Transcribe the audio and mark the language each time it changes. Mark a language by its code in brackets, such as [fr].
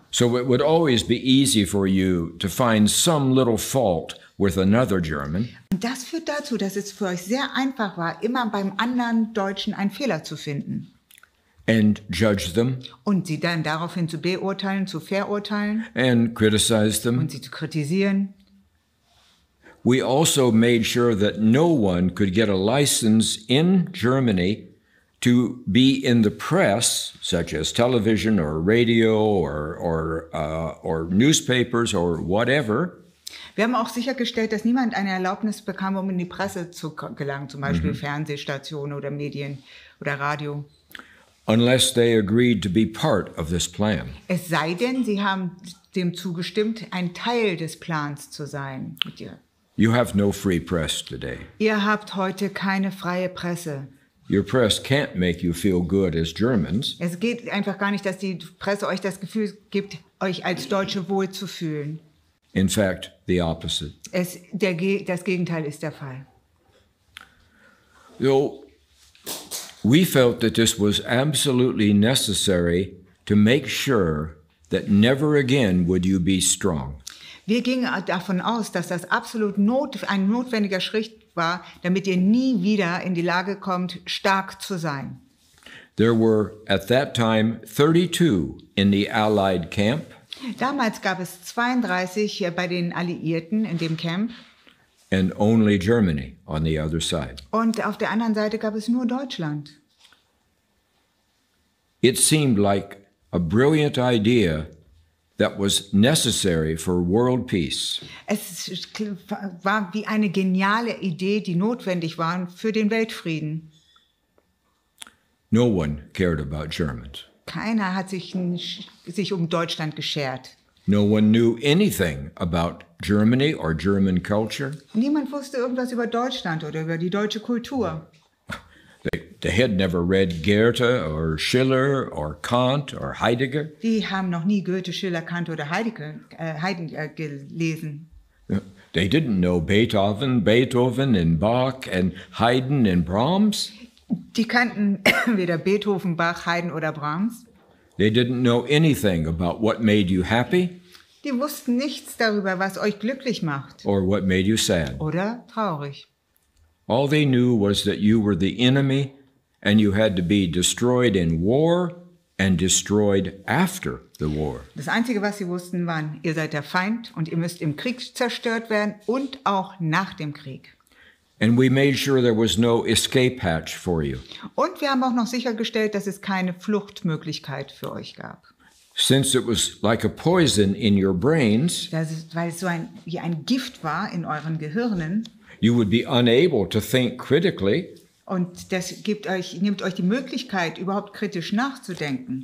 [en] So it would always be easy for you to find some little fault with another German, [de] Und das führt dazu, dass es für euch sehr einfach war, immer beim anderen Deutschen einen Fehler zu finden [en] and judge them [de] und sie dann daraufhin zu beurteilen, zu verurteilen [en] and criticize them. [de] und sie zu kritisieren. [en] We also made sure that no one could get a license in Germany to be in the press, such as television or radio or newspapers or whatever, [de] Wir haben auch sichergestellt, dass niemand eine Erlaubnis bekam, um in die Presse zu gelangen, zum Beispiel Fernsehstationen oder Medien oder Radio. [en] unless they agreed to be part of this plan. [de] Es sei denn, sie haben dem zugestimmt, ein Teil des Plans zu sein mit dir. [en] You have no free press today. [de] Ihr habt heute keine freie Presse. [en] Your press can't make you feel good as Germans. [de] Es geht einfach gar nicht, dass die Presse euch das Gefühl gibt, euch als Deutsche wohlzufühlen. [en] In fact, the opposite. [de] Das Gegenteil ist der Fall. [en] So, we felt that this was absolutely necessary to make sure that never again would you be strong. [de] Wir gingen davon aus, dass das absolut ein notwendiger Schritt war, damit ihr nie wieder in die Lage kommt, stark zu sein. [en] There were at that time 32 in the Allied camp, [de] Damals gab es 32 bei den Alliierten in dem Camp [en] and only Germany on the other side. [de] und auf der anderen Seite gab es nur Deutschland. [en] It seemed like a brilliant idea that was necessary for world peace. [de] Es war wie eine geniale Idee, die notwendig war für den Weltfrieden. [en] No one cared about Germans. [de] Keiner hat sich um Deutschland geschert. [en] No one knew anything about Germany or German culture. [de] Niemand wusste irgendwas über Deutschland oder über die deutsche Kultur. [en] They had never read Goethe or Schiller or Kant or Heidegger. [de] Die haben noch nie Goethe, Schiller, Kant oder Heidegger gelesen. [en] They didn't know Beethoven and Bach and Haydn and Brahms. [de] Die kannten weder Beethoven, Bach, Haydn oder Brahms. [en] They didn't know anything about what made you happy [de] Die wussten nichts darüber, was euch glücklich macht [en] or what made you sad. [de] oder traurig. [en] All they knew was that you were the enemy and you had to be destroyed in war and destroyed after the war. [de] Das Einzige, was sie wussten, war, ihr seid der Feind und ihr müsst im Krieg zerstört werden und auch nach dem Krieg. [en] And we made sure there was no escape hatch for you. [de] Und wir haben auch noch sichergestellt, dass es keine Fluchtmöglichkeit für euch gab. [en] Since it was like a poison in your brains, [de] Weil es so wie ein Gift war in euren Gehirnen. [en] you would be unable to think critically, [de] Und das nimmt euch die Möglichkeit, überhaupt kritisch nachzudenken.